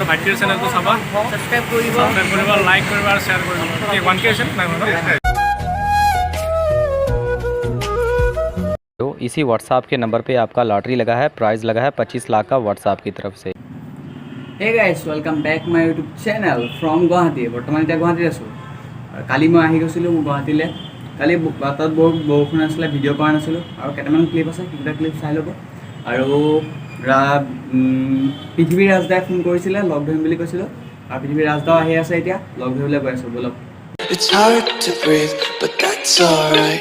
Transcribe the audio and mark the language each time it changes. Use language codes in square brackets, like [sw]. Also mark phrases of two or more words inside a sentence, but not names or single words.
[as] ভাইটিৰ চেনেলটো চাবা, সাবস্ক্রাইব কৰিব, লাইক কৰিব আৰু শ্বেয়াৰ কৰিব। কি 1K হৈছে নাই হোৱা ন? [hi] तो इसी व्हाट्सएप के नंबर पे आपका लॉटरी लगा है, प्राइज़ लगा है 25 लाख का व्हाट्सएप की तरफ से। [en] Hey guys welcome back my YouTube channel from Guwahati. [as] बर्तमान এতিয়া গুৱাহাটীত আছোঁ আৰু কালি মই আহি গৈছিলোঁ গুৱাহাটীলৈ। কালি তাত বহুত বৰষুণ আছিলে, ভিডিঅ' কৰা নাছিলোঁ আৰু কেইটামান ক্লিপ আছে, সেইকেইটা ক্লিপ চাই ল'ব। আৰু পৃথিৱীৰ ৰাজদাই ফোন কৰিছিলে, লগ ধৰিম বুলি কৈছিলোঁ আৰু পৃথিৱীৰ ৰাজদাও আহি আছে, এতিয়া লগ ধৰিবলৈ গৈ আছোঁ। বলক। [en] It's hard to breathe, but that's alright.